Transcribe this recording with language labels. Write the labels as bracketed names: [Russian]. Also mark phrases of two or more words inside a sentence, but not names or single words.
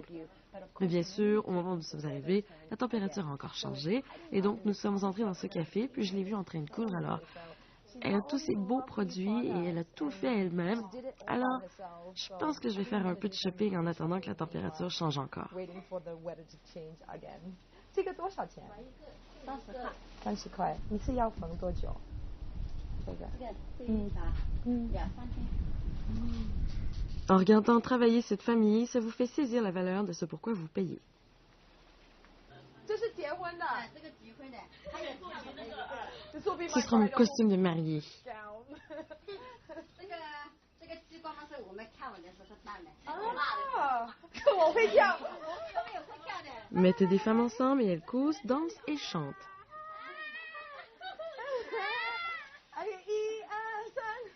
[French] Mais bien sûr, au moment où nous sommes arrivés, la température a encore changé et donc nous sommes entrés dans ce café puis je l'ai vue en train de coudre alors. Elle a tous ces beaux produits et elle a tout fait elle-même. Alors, je pense que je vais faire un peu de shopping en attendant que la température change encore. [English] Waiting for the weather to change again. [Chinese] 这个多少钱？30块。你是要缝多久？这个。 [French] En regardant travailler cette famille, ça vous fait saisir la valeur de ce pourquoi vous payez. [Chinese] 这是结婚的。这 [French] Ce sera mon costume de mariée. [Chinese] 这个激光是我们看完的时候办的。我会跳。他们也会跳的。 [French] Mettez des femmes ensemble et elles causent, dansent et chantent. [Chinese] 哎，一二三。